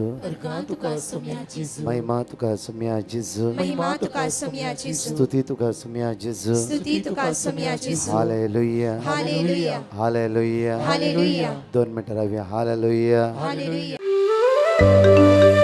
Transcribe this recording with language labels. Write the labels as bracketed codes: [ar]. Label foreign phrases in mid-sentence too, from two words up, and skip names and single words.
[kok] अर्घा तुका सुम्या जेजू महिमा तुका सुम्या जेजू महिमा तुका सुम्या जेजू स्तुती तुका सुम्या जेजू स्तुती तुका सुम्या जेजू हालेलुया हालेलुया हालेलुया हालेलुया [mr] 2 मिनिटं राहूया हालेलुया हालेलुया